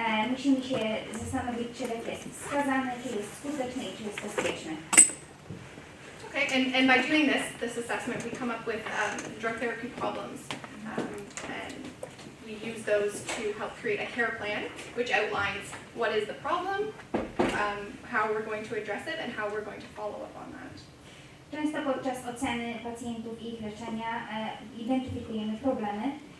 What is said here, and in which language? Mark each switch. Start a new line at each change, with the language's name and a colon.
Polish: Musimy się zastanowić, czy lek jest wskazany, czy jest skuteczny i czy jest bezpieczny.
English: Okay, and by doing this assessment, we come up with drug therapy problems, and we use those to help create a care plan, which outlines what is the problem, how we're going to address it, and how we're going to follow up on that.
Polish: Często podczas oceny pacjentów i ich leczenia identyfikujemy problemy.